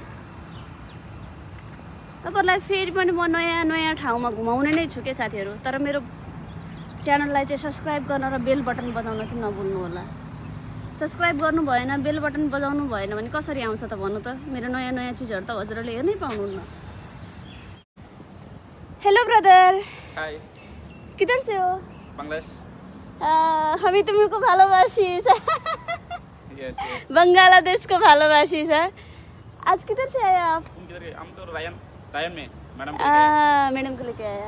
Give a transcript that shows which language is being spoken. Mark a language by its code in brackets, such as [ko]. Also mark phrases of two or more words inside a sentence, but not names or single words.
[ne] तपाईँहरूलाई फेरि पनि म नयाँ ठाउँमा घुमाउने नै छु क्या साथीहरू। तर मेरो च्यानललाई चाहिँ सब्सक्राइब गर्न र बेल बटन बजाउन चाहिँ नभुल्नु होला। सब्सक्राइब गर्नु भएन, बेल बटन बजाउनु भएन भने कसरी आउँछ त भन्नु त? मेरो नयाँ चिजहरू त हजुरहरूले हेर्नै पाउनुहुन्न। [en] hello brother, [hi] हाय, किधर से हो? बांग्लादेश। हामी तुमको ভালোবাসি यस, बांग्लादेश को ভালোবাসি सर। आज किधर से आए आप? तुम किधर गए? हम तो रायन में मैडम मैडम को लेके आया।